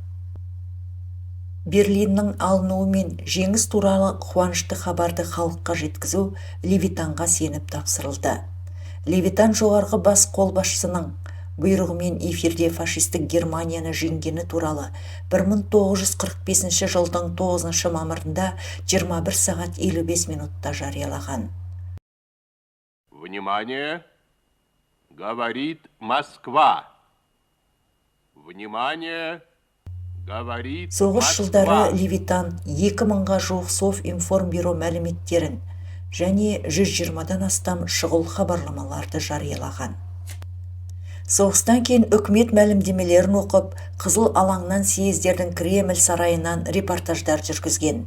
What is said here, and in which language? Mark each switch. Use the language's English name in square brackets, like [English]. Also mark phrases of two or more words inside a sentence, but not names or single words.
[Kazakh] Берлиннің алынуы мен жеңіс туралы қуанышты хабарды халыққа жеткізу Левитанға сеніп тапсырылды. Левитан жоғарғы бас қолбасшысының бұйрығымен эфирде фашистік Германияны жеңгені туралы 1945 жылдың 9 мамырында 21 сағат 55 минутта жариялаған. [Russian] Внимание! Говорит Москва! Внимание! Говорит Москва! [Kazakh] Соғыс жылдары Левитан 2000-ға жуық Совинформбюро мәліметтерін және 120-дан астам шұғыл хабарламаларды жариялаған. Соғыстан кейін үкімет мәлімдемелерін оқып, Қызыл алаңнан съездердің Кремль сарайынан репортаждар жүргізген.